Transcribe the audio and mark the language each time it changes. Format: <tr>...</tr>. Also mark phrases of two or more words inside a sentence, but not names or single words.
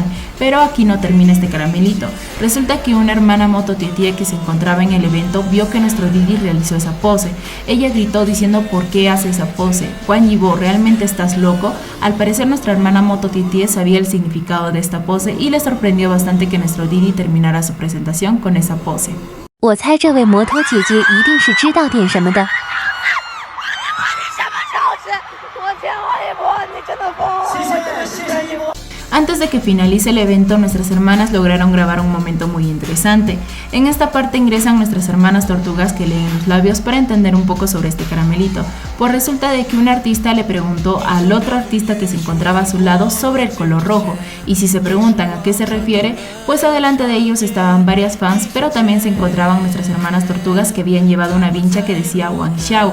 <es>Pero aquí no termina este caramelito. Resulta que una hermana mototietía que se encontraba en el evento vio que nuestro Didi realizó esa pose. Ella gritó diciendo: ¿por qué hace esa pose? Juan Yibo, ¿realmente estás loco? Al parecer nuestra hermana mototietía sabía el significado de esta pose y le sorprendió bastante que nuestro Didi terminara su presentación con esa pose.</es> <zh>我猜这位摩托姐姐一定是知道点什么的。</zh> <es>Antes de que finalice el evento, nuestras hermanas lograron grabar un momento muy interesante. En esta parte ingresan nuestras hermanas tortugas que leen los labios para entender un poco sobre este caramelito, pues resulta de que un artista le preguntó al otro artista que se encontraba a su lado sobre el color rojo, y si se preguntan a qué se refiere, pues adelante de ellos estaban varias fans, pero también se encontraban nuestras hermanas tortugas que habían llevado una vincha que decía Wang Xiao.</es>